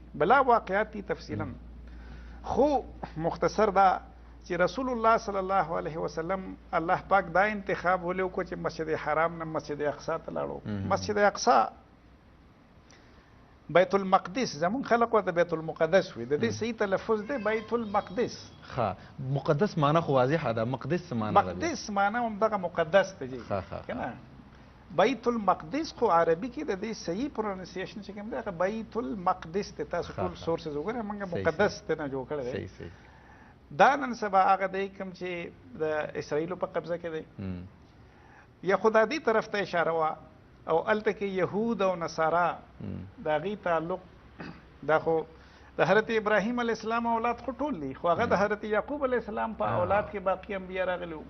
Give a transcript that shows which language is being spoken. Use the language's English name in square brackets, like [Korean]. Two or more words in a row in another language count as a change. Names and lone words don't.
[Pashto] بلا واقعات دي تفصیلا خو مختصر دا چې رسول الله [Arabic] صلی الله علیه وسلم [Pashto] الله پاک دا انتخاب ولې وکړو چې مسجد حرام نه مسجد اقصی ته لاړو. مسجد اقصی بیت المقدس زمون خلق ورته بیت المقدس وي د دې صحیح تلفظ دی بیت المقدس. مقدس معنی خو واضحه ده. مقدس معنی مقدس معنی هم دغه مقدس دی کنه. بیت المقدس خو عربي کې د دې صحیح پروننسیشن چې کوم دی هغه بیت المقدس دی. تاسو ټول سورسز وګورئ موږ مقدس ته نه جوړ کړی دی. صحیح. دا نن سبا هغه دی کوم چې د اسرائیلو په قبضه کې دی یا خدا دې طرف ته اشاره وه او الته کې یهود او نصارا د هغې تعلق دا خو د حضرت ابراهیم [Arabic] علیه السلام [Pashto] اولاد خو ټول دي خو هغه د حضرت یعقوب [Arabic] علیه السلام [Pashto] په اولاد کې باقي انبیا راغلي وو.